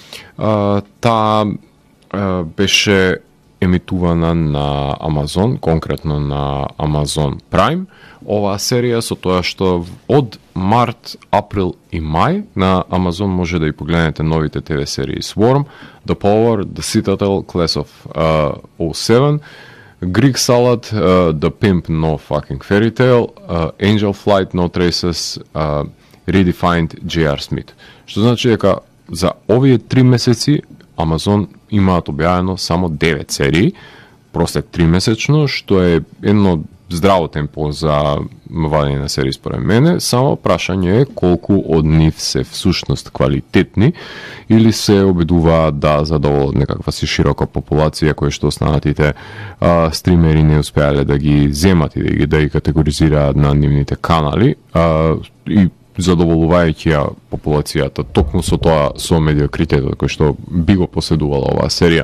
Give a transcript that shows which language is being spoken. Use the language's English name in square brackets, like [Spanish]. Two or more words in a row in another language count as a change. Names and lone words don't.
[Macedonian] Таа беше емитувана на Амазон, конкретно на Amazon Prime. Оваа серија со тоа што од март, април и мај на Амазон може да и погледнете новите ТВ серии Swarm, The Power, The Citadel, Class of 07, Greek Salad, The Pimp, No Fucking Fairy Tale, Angel Flight, No Traces, Redefined, J.R. Smith. Што значи дека за овие 3 месеци Амазон имаат објавено само 9 серии, просек 3 месечно, што е едно здраво темпо за вадење на серии според мене, само прашање е колку од нив се всушност квалитетни или се обидуваат да задоволат некаква си широка популација која што останатите стримери не успеале да ги земат и да ги категоризираат на нивните канали, и задоволувајќи ја популацијата токму со тоа, со медиокритетот кој што би го поседувала оваа серија.